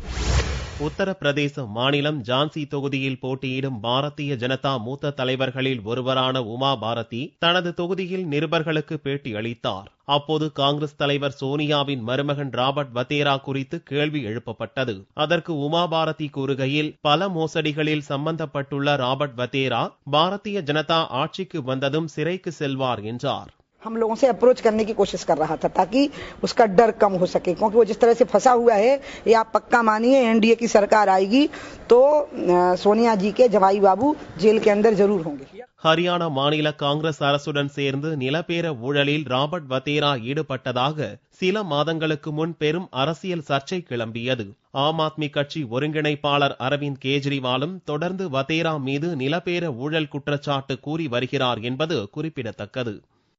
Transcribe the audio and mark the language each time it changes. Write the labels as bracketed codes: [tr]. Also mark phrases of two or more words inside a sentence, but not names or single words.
[ta] உத்தரப்பிரதேச மாநிலம் ஜான்சி தொகுதியில் போட்டியிடும் பாரதிய ஜனதா மூத்த தலைவர்களில் ஒருவரான உமா பாரதி தனது தொகுதியில் நிருபர்களுக்கு பேட்டி அளித்தார். அப்போது காங்கிரஸ் தலைவர் சோனியாவின் மருமகன் ராபர்ட் வதேரா குறித்து கேள்வி எழுப்பப்பட்டது. அதற்கு உமா பாரதி கூறுகையில், பல மோசடிகளில் சம்பந்தப்பட்டுள்ள ராபர்ட் வதேரா பாரதிய ஜனதா ஆட்சிக்கு வந்ததும் சிறைக்கு செல்வார் என்றார். [hi] हम लोगों से अप्रोच करने की कोशिश कर रहा था ताकि उसका डर कम हो सके, क्योंकि वो जिस तरह से फंसा हुआ है, ये आप पक्का मानिए एनडीए की सरकार आएगी तो सोनिया जी के जवाई बाबू जेल के अंदर जरूर होंगे. [ta] ஹரியானா மாநில காங்கிரஸ் அரசுடன் சேர்ந்து நிலப்பேர ஊழலில் ராபர்ட் வதேரா ஈடுபட்டதாக சில மாதங்களுக்கு முன் பெரும் அரசியல் சர்ச்சை கிளம்பியது. ஆம் ஆத்மி கட்சி ஒருங்கிணைப்பாளர் அரவிந்த் கெஜ்ரிவாலும் தொடர்ந்து வதேரா மீது நிலப்பேர ஊழல் குற்றச்சாட்டு கூறி வருகிறார் என்பது குறிப்பிடத்தக்கது.